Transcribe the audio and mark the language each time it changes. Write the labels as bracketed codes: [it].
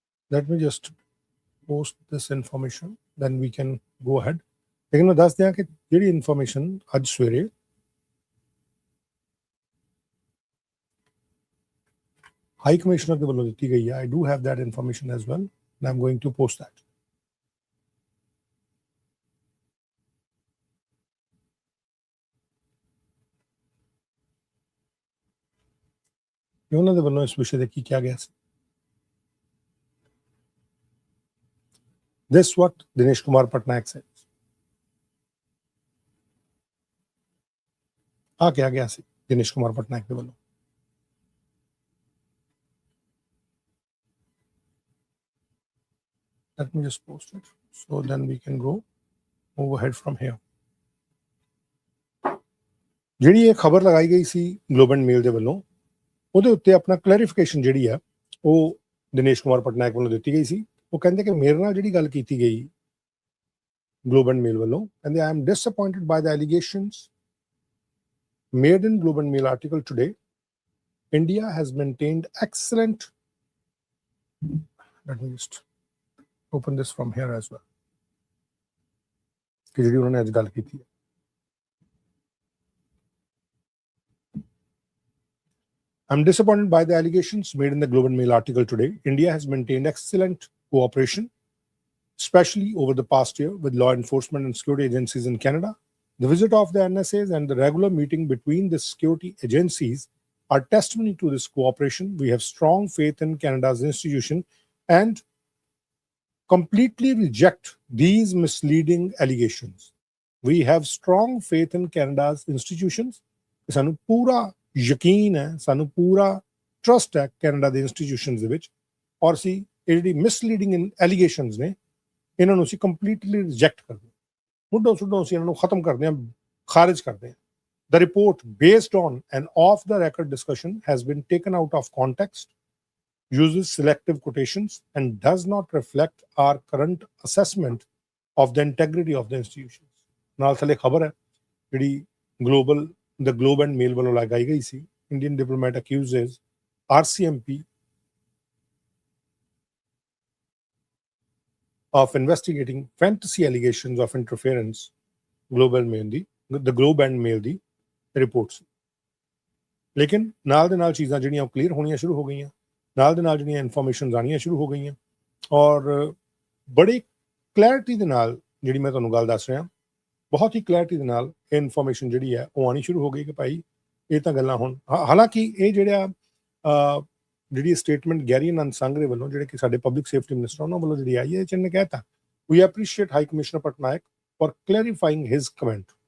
[en] Let me just post this information, then we can go ahead. [hi] लेकिन मैं दस दिया कि [pa] ਜਿਹੜੀ ਇਨਫੋਰਮੇਸ਼ਨ ਅੱਜ ਸਵੇਰੇ ਹਾਈ ਕਮਿਸ਼ਨਰ ਦੇ ਵੱਲੋਂ ਦਿੱਤੀ ਗਈ ਹੈ, [en] I do have that information as well and I'm going to post that. [pa] ਉਹਨਾਂ ਦੇ ਵੱਲੋਂ ਇਸ ਵਿਸ਼ੇ ਤੇ ਕੀ ਕਿਹਾ ਗਿਆ ਸੀ। [en] This what Dinesh Kumar Patnaik said. [pa] ਆ ਕਿਹਾ ਗਿਆ ਸੀ ਦਿਨੇਸ਼ ਕੁਮਾਰ ਪਟਨਾਇਕ ਦੇ ਵੱਲੋਂ। [en] Let me just post it so then we can go overhead from here. [pa] ਜਿਹੜੀ ਇਹ ਖਬਰ ਲਗਾਈ ਗਈ ਸੀ ਗਲੋਬ ਐਂਡ ਮੇਲ ਦੇ ਵੱਲੋਂ ਉਹਦੇ ਉੱਤੇ ਆਪਣਾ ਕਲੈਰੀਫਿਕੇਸ਼ਨ ਜਿਹੜੀ ਆ ਉਹ ਦਿਨੇਸ਼ ਕੁਮਾਰ ਪਟਨਾਇਕ ਵੱਲੋਂ ਦਿੱਤੀ ਗਈ ਸੀ ਉਹ ਕਹਿੰਦੇ ਕਿ ਮੇਰੇ ਨਾਲ ਜਿਹੜੀ ਗੱਲ ਕੀਤੀ ਗਈ ਗਲੋਬ ਐਂਡ ਮੇਲ ਵੱਲੋਂ, ਕਹਿੰਦੇ [en] I am disappointed by the allegations made in Globe and Mail article today. India has maintained excellent, let me just open this from here as well, [pa] ਕਿ ਜਿਹੜੀ ਉਹਨਾਂ ਨੇ ਅੱਜ ਗੱਲ ਕੀਤੀ ਹੈ। [en] I'm disappointed by the allegations made in the Globe and Mail article today. India has maintained excellent cooperation, especially over the past year, with law enforcement and security agencies in Canada. The visit of the NSAs and the regular meeting between the security agencies are testimony to this cooperation. We have strong faith in Canada's institution and completely reject these misleading allegations. We have strong faith in Canada's institutions. [pa] ਸਾਨੂੰ ਪੂਰਾ ਯਕੀਨ ਹੈ, ਸਾਨੂੰ ਪੂਰਾ trust ਹੈ Canada ਦੇ institutions ਦੇ ਵਿੱਚ, ਔਰ ਅਸੀਂ ਇਹ ਜਿਹੜੀ ਮਿਸਲੀਡਿੰਗ ਐਲੀਗੇਸ਼ਨਸ ਨੇ ਇਹਨਾਂ ਨੂੰ ਅਸੀਂ ਕੰਪਲੀਟਲੀ ਰਿਜੈਕਟ ਕਰਦੇ ਹਾਂ, ਮੁੱਢੋਂ ਸੁੱਢੋਂ ਅਸੀਂ ਇਹਨਾਂ ਨੂੰ ਖਤਮ ਕਰਦੇ ਹਾਂ, ਖਾਰਿਜ ਕਰਦੇ ਹਾਂ। [en] The report, based on an off-the-record discussion, has been taken out of context, uses selective quotations, and does not reflect our current assessment of the integrity of the institutions. [pa] ਨਾਲ ਥੱਲੇ ਖਬਰ ਹੈ ਜਿਹੜੀ the Globe and Mail ਵੱਲੋਂ ਲਗਾਈ ਗਈ ਸੀ। [en] Indian diplomat accuses RCMP of investigating fantasy allegations of interference. [pa] The Globe and Mail ਦੀ report ਸੀ। ਲੇਕਿਨ ਨਾਲ ਦੇ ਨਾਲ ਚੀਜ਼ਾਂ ਜਿਹੜੀਆਂ ਉਹ ਕਲੀਅਰ ਹੋਣੀਆਂ ਸ਼ੁਰੂ ਹੋ ਗਈਆਂ, ਨਾਲ ਦੇ ਨਾਲ ਜਿਹੜੀਆਂ ਇਨਫੋਰਮੇਸ਼ਨ ਆਉਣੀਆਂ ਸ਼ੁਰੂ ਹੋ ਗਈਆਂ, ਔਰ ਬੜੀ ਕਲੈਰਿਟੀ ਦੇ ਨਾਲ ਜਿਹੜੀ ਮੈਂ ਤੁਹਾਨੂੰ ਗੱਲ ਦੱਸ ਰਿਹਾ, ਬਹੁਤ ਹੀ ਕਲੈਰਿਟੀ ਦੇ ਨਾਲ ਇਹ ਇਨਫੋਰਮੇਸ਼ਨ ਜਿਹੜੀ ਹੈ ਉਹ ਆਉਣੀ ਸ਼ੁਰੂ ਹੋ ਗਈ ਕਿ ਭਾਈ ਇਹ ਤਾਂ ਗੱਲਾਂ ਹੁਣ, ਹਾਲਾਂਕਿ ਇਹ ਜਿਹੜੀ ਸਟੇਟਮੈਂਟ ਗੈਰੀ ਆਨੰਦ ਸੰਘਰੇ ਵੱਲੋਂ, ਜਿਹੜੇ ਕਿ ਸਾਡੇ ਪਬਲਿਕ ਸੇਫਟੀ ਮਿਨਿਸਟਰ, ਉਹਨਾਂ ਵੱਲੋਂ ਜਿਹੜੀ ਆਈ ਹੈ, ਇਹ 'ਚ ਇਹਨੇ ਕਹਿਤਾ ਵੀ [en] Appreciate High Commissioner Patnaik for clarifying his comment.